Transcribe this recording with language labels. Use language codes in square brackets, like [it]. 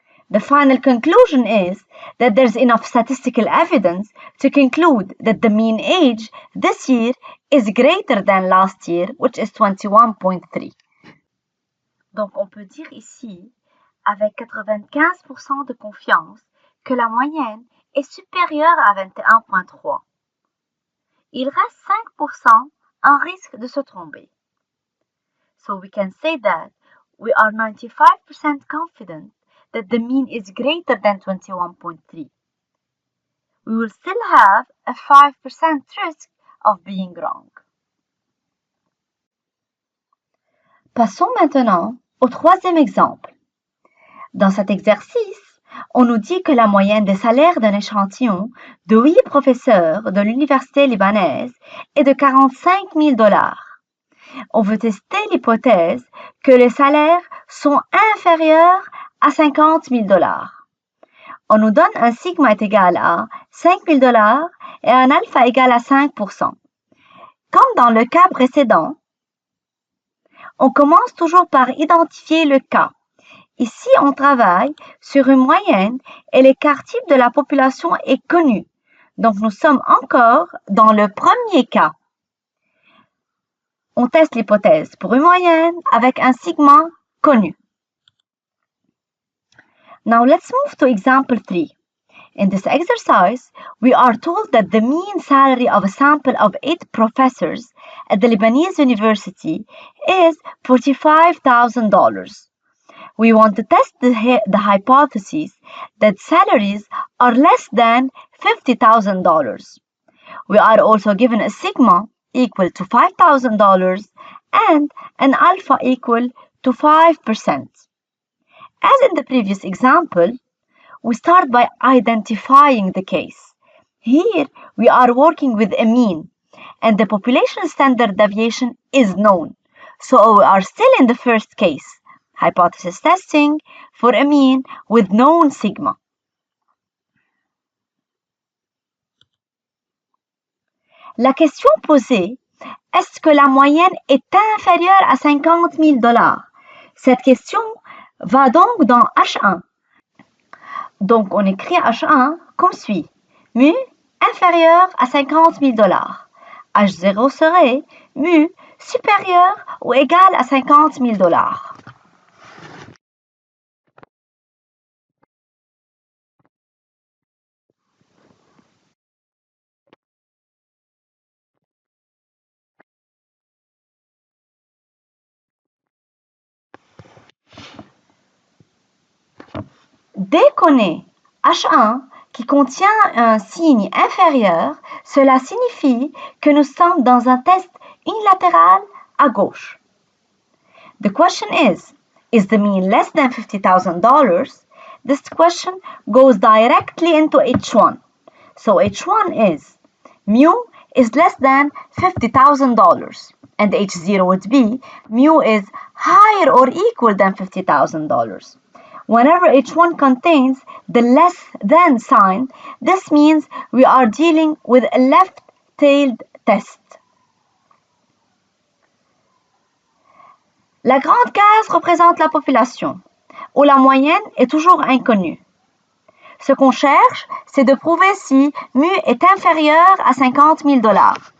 [en] The final conclusion is that there's enough statistical evidence to conclude that the mean age this year is greater than last year, which is 21.3. [fr] Donc, on peut dire ici, avec 95% de confiance, que la moyenne est supérieure à 21.3. Il reste 5% en risque de se tromper. [en] So we can say that we are 95% confident that the mean is greater than 21.3. We will still have a 5% risk of being wrong. [fr] Passons maintenant au troisième exemple. Dans cet exercice, on nous dit que la moyenne des salaires d'un échantillon de 8 professeurs de l'université libanaise est de 45 000 $. On veut tester l'hypothèse que les salaires sont inférieurs à 50 000 $. On nous donne un sigma est égal à 5 000 $ et un alpha égal à 5%. Comme dans le cas précédent, on commence toujours par identifier le cas. Ici, on travaille sur une moyenne et l'écart type de la population est connu. Donc, nous sommes encore dans le premier cas. On teste l'hypothèse pour une moyenne avec un sigma connu. [en] Now, let's move to example 3. In this exercise, we are told that the mean salary of a sample of 8 professors at the Lebanese University is $45,000. We want to test the hypothesis that salaries are less than $50,000. We are also given a sigma equal to $5,000 and an alpha equal to 5%. As in the previous example, we start by identifying the case. Here, we are working with a mean, and the population standard deviation is known. So we are still in the first case, hypothesis testing for a mean with known sigma. [fr] La question posée, est-ce que la moyenne est inférieure à 50 000 $? Cette question va donc dans H1. Donc, on écrit H1 comme suit. Mu inférieur à 50 000 $. H0 serait mu supérieur ou égal à 50 000 $. Dès qu'on est H1 qui contient un signe inférieur, cela signifie que nous sommes dans un test unilatéral à gauche. [en] The question is, Is the mean less than $50,000? This question goes directly into H1. So H1 is mu is less than $50,000, and H0 would be mu is higher or equal than $50,000. Whenever H1 contains the less than sign, this means we are dealing with a left-tailed test. [fr] La grande case représente la population, où la moyenne est toujours inconnue. Ce qu'on cherche, c'est de prouver si mu est inférieur à $50,000.